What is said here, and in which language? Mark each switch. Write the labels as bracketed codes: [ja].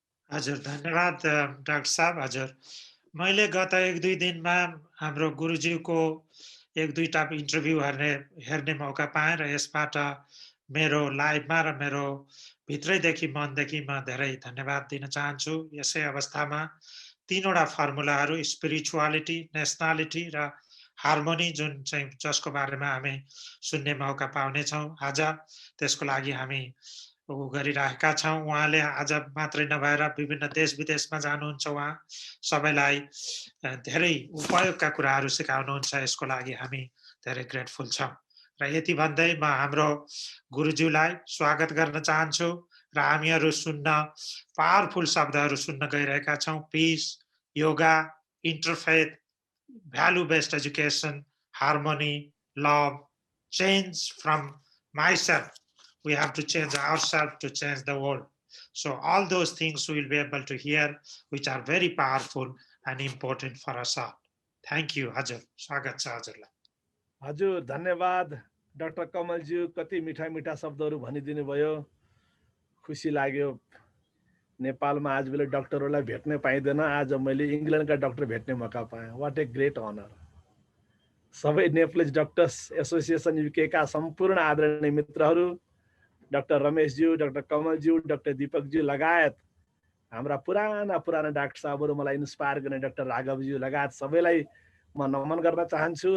[ne] हजुर धन्यवाद डाक्टर साहब। हजुर मैले गत 1-2 दिनमा हाम्रो गुरुजीको 1-2टा इन्टरभ्यू हेर्ने मौका पाएँ र यसबाट मेरो लाइफमा र मेरो भित्रैदेखि मनदेखि म धेरै धन्यवाद दिन चाहन्छु। यसै अवस्थामा 3वटा फर्मुलाहरू स्पिरिचुअलिटी, नेसनालिटी र हार्मोनी जुन चाहिँ जसको बारेमा हामी सुन्ने मौका पाउनेछौँ आज, त्यसको लागि हामी गरिरहेका छौँ। उहाँले आज मात्रै नभएर विभिन्न देश विदेशमा जानुहुन्छ, उहाँ सबैलाई धेरै उपयोगका कुराहरू सिकाउनुहुन्छ। यसको लागि हामी धेरै ग्रेटफुल छौँ र यति भन्दै म हाम्रो गुरुज्यूलाई स्वागत गर्न चाहन्छु र हामीहरू सुन्न पावरफुल शब्दहरू सुन्न गइरहेका छौँ। [en] Peace, yoga, interfaith, value based education, harmony, love, change from myself. We have to change ourselves to change the world. So all those things we will be able to hear, which are very powerful and important for us all. Thank you, Hazur. [ne] स्वागत छ हजुरलाई। हजुर धन्यवाद doctor कमलज्यू, कति मिठा मिठा शब्दहरू भनिदिनु भयो, खुसी लाग्यो। नेपालमा आज बेला डाक्टरहरूलाई भेट्न पाइँदैन, आज मैले इङ्ग्ल्यान्डका डाक्टर भेट्ने मौका पाएँ। [en] What a great honour. [ne] सबै नेप्लिज डक्टर्स एसोसिएसन युकेका सम्पूर्ण आदरणीय मित्रहरू, डाक्टर रमेशज्यू, डाक्टर कमलज्यू, डाक्टर दीपकज्यू लगायत हाम्रा पुराना डाक्टर साहबहरू, मलाई इन्स्पायर गर्ने डाक्टर राघवज्यू लगायत सबैलाई म नमन गर्न चाहन्छु।